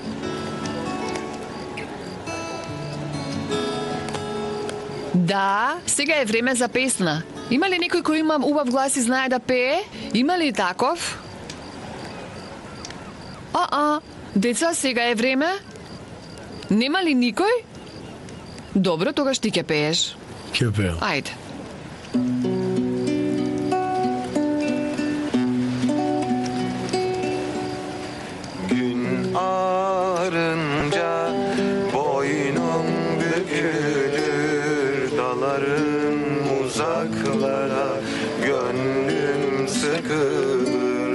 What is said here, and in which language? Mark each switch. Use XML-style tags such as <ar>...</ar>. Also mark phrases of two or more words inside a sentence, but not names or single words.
<mk>Да, сега е време за песна. Има ли некој кој има убав глас и знае да пее? Има ли таков? Деца, сега е време? Нема ли никој? Добро, тогаш ти ќе пееш. Ќе пеам. Ајде.</mk> <tr>Gün ağarınca boynum bükülür, dalarım uzaklara, gönlüm sıkılır.</tr>